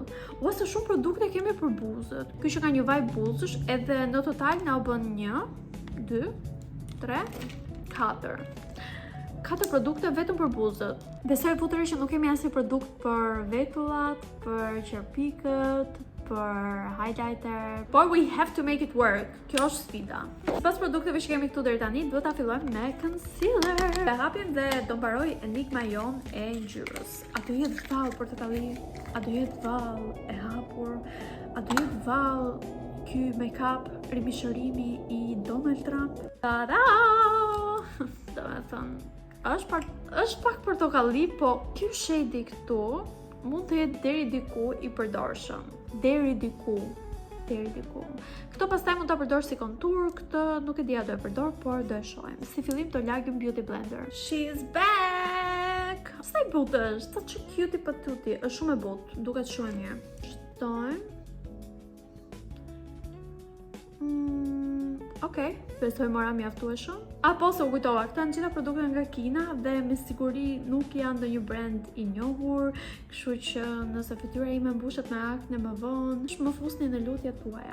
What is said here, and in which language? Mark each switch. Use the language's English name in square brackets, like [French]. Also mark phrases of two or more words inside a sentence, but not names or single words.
[Albanian] Ose shumë produkte kemi për buzët. Ky që ka një vaj buzësh, edhe në total na u bën 1, 2, 3, 4. 4 produkte vetëm për buzët. Besoj futuri që nuk kemi asnjë produkt për vetullat, për qerpikët, për highlighter, por [English] we have to make it work. [Albanian] Kjo është sfida. Pas produkteve që kemi këtu deri tani, duhet ta fillojmë me concealer. E hapim dhe do mbaroj enigma jon e ngjyrës. A do jetë vallë portokalli? A do jetë vallë e hapur? A do jetë vallë ky make-up rimishërimi i Donald Trump? Ta-da! Domethënë, është pak portokalli, po ky shade këtu mund të jetë deri diku i përdorshëm. Deri diku. Këto pastaj mund ta përdor si kontur, këtë nuk e di a do e përdor, por do e shohim. Si fillim do lagim [English] beauty blender. She's back. [Albanian] Sa i butë është? Sa cute patuti. Është shumë e butë, duket shumë e mirë. Shtojmë. Okej, besoj mora mjaftueshëm. Apo se u kujtova, këta në gjitha produkte nga Kina dhe me siguri nuk janë ndonjë brand i njohur, kështu që nëse fytyra ime mbushet me akne më vonë, më fusni në lutjet tuaja.